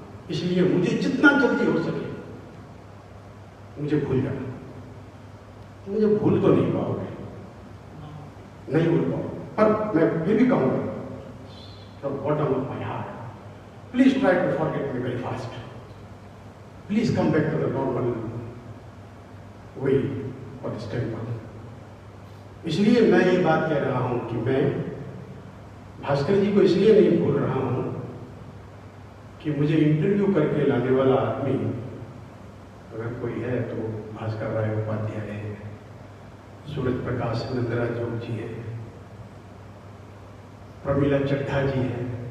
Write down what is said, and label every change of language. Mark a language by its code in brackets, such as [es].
[hi] इसलिए मुझे जितना जल्दी हो सके मुझे भूल जाना। मुझे भूल तो नहीं पाओगे, नहीं भूल पाओगे, पर मैं फिर भी कहूँगा [en] From bottom of my heart, please try to forget me very fast. Please come back to the normal way for this temple. [hi] इसलिए मैं ये बात कह रहा हूं कि मैं भास्कर जी को इसलिए नहीं भूल रहा हूं कि मुझे इंटरव्यू करके लाने वाला आदमी अगर कोई है तो भास्कर राय उपाध्याय है, सूरज प्रकाश नंदरा जोग जी है, प्रमिला चड्ढा जी है,